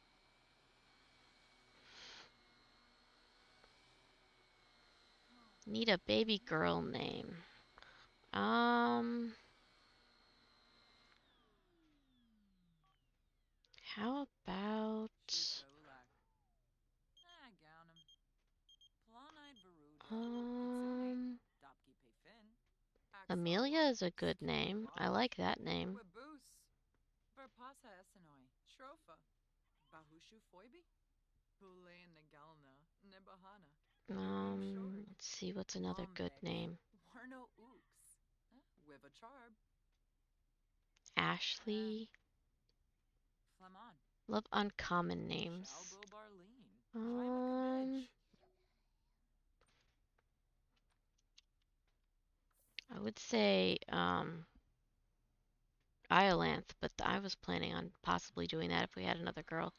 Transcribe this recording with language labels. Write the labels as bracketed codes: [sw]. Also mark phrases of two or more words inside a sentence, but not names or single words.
[en] Need a baby girl name. How about Shushaulak. Gownum. Planide Veruda. Kitsune. um Dopki Payfin. Amelia Axawa. is a good name. I Squash. like that name. Wiboose. Verpasa Essenoi. Shrofa. Bahushu Foibi. Bule Nagalna. Nebahana. Nugum Short. Let's see what's another good Lombek. name. Warno Ooks. With a charb. Ashley. Flamon. Love uncommon names. Shalbo Barleen. Jaima Um, Kabedge. I would say Iolanthe, but I was planning on possibly doing that if we had another girl.